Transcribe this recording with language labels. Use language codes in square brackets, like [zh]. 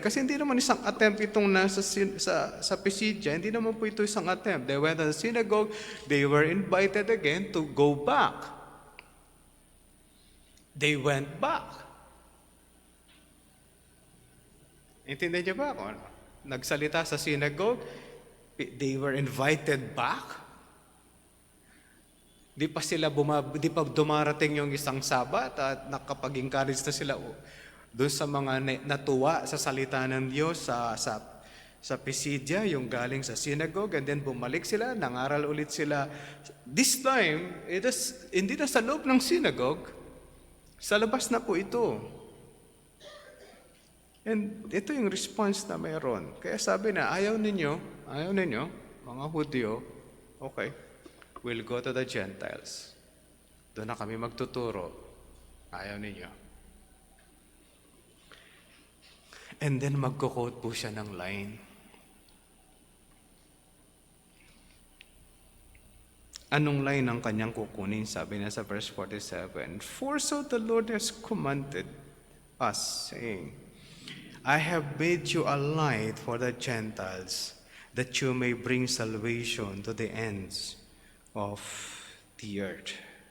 [tl] Kasi hindi naman isang attempt itong nasa sa Pisidia. Hindi naman po ito isang attempt. [en] They went to the synagogue. They were invited again to go back. They went back. [tl] Intindihan niyo ba ako? Nagsalita sa synagogue, [en] they were invited back. [tl] Di pa dumarating yung isang Sabat at nakapag-encourage na sila doon sa mga natuwa sa salita ng Diyos sa Pisidia, yung galing sa synagogue, and then bumalik sila, nangaral ulit sila. [en] This time, [tl] hindi na sa loob ng synagogue, sa labas na po ito. And ito yung response na mayroon. Kaya sabi na, ayaw ninyo, mga Hudyo, [en] okay, we'll go to the Gentiles. [tl] Doon na kami magtuturo. Ayaw ninyo. And then magko-quote po siya ng line. Anong line ang kanyang kukunin? Sabi niya sa [en] verse 47, "For so the Lord has commanded us, saying, I have made you a light for the Gentiles, that you may bring salvation to the ends of the earth."